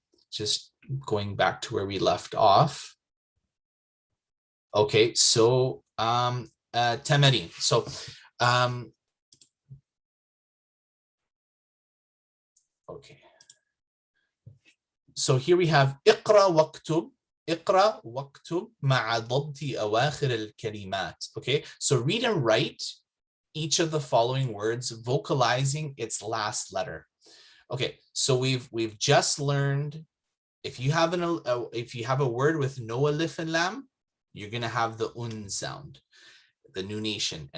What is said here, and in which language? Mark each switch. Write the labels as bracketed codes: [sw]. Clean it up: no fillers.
[en] Just going back to where we left off. Okay, so tamarin. So okay. So here we have [ar] اقرأ واكتب. اقرأ واكتب مع ضبط أواخر الكلمات. [en] Okay, so read and write each of the following words, vocalizing its last letter. Okay, so we've just learned if you have a word with no alif and lam, you're gonna have the un sound, the nunation.